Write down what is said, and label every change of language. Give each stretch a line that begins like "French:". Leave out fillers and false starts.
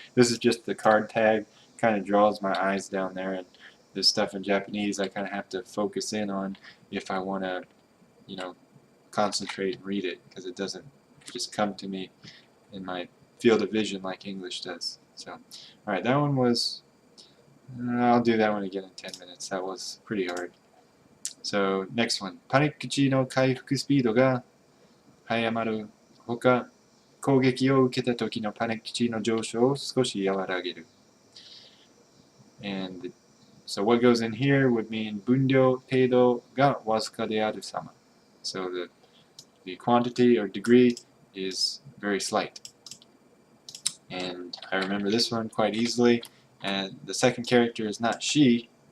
English: This is just the card tag, kind of draws my eyes down there, and this stuff in Japanese I kind of have to focus in on if I want to, you know, concentrate and read it, because it doesn't just come to me in my field of vision like English does. So, alright, that one was, I'll do that one again in 10 minutes. That was pretty hard. So, next one.
Japanese: パニック値の回復スピードが早まるほか攻撃を受けた時のパニック値の上昇を少し和らげる。
English: And so what goes in here would mean
Japanese: 分量程度がわずかである様。
English: So the quantity or degree is very slight. And I remember this one quite easily. And the second character is not she.